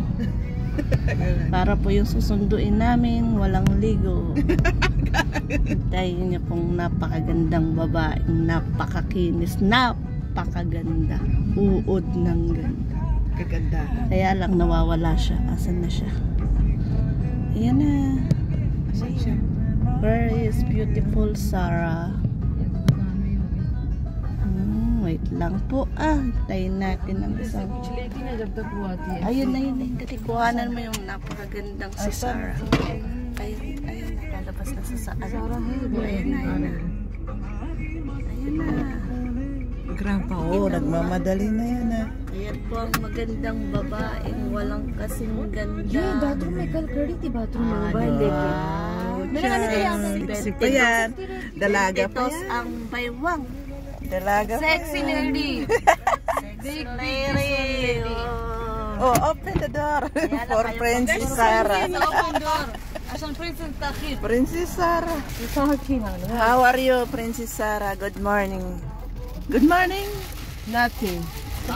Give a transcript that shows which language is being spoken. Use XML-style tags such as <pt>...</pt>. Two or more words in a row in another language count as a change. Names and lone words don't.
<tl>Para po yung susunduin namin, walang ligo. Hintayin niyo pong napakagandang babae, napakakinis, napakaganda. Uod ng ganda. Kaganda. Kaya lang nawawala siya. Asan na siya? Ayan na. Asan siya?</tl> <en>Where is beautiful Sarah?</en> <tl>Wait lang po. Hintayin natin ang isang. Ayun na yun. Dati kuhanan mo yung napakagandang si Sarah. Ayun. Nakalabas na sa saan. Ayun na. Ayun na. Grandpa, oh, nagmamadali na yan, ah. Ayan po ang magandang babaeng walang kasing ganda.</tl> <hi>बाथरूम में कल खड़ी थी बाथरूम में मोबाइल लेके</hi> <tl>Meron ano yan? Sexy pa yan. Dalaga pa Ito yan. ang baywang. Dalaga pa sexy yan.</tl> <en>lady Big lady. Oh, open the door. For Princess Sarah. open door عشان princess تأخير Princess Sarah. How are you, Princess Sarah? Good morning. Good morning.</en>